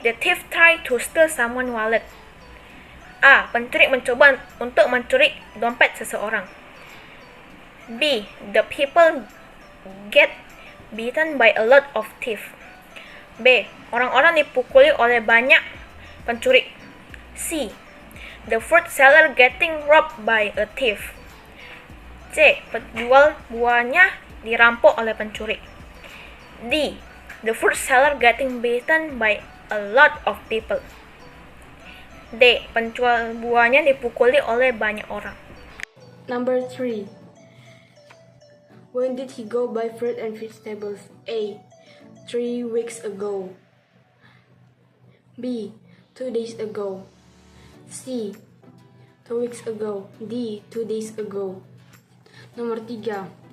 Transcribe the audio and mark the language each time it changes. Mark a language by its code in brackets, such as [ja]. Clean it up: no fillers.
[en] The thief tried to steal someone's wallet. A. [id] Pencuri mencoba untuk mencuri dompet seseorang. [en] B. The people get beaten by a lot of thieves. B. [id] Orang-orang dipukuli oleh banyak pencuri. [en] C. The fruit seller getting robbed by a thief. C. [id] Penjual buahnya dirampok oleh pencuri. [en] D. The fruit seller getting beaten by a lot of people. D. [id] Penjual buahnya dipukuli oleh banyak orang. [en] Number 3. When did he go buy fruit and vegetables? A. 3 weeks ago. B. 2 days ago. C. 2 weeks ago. D. 2 days ago. [id] Nomor 3.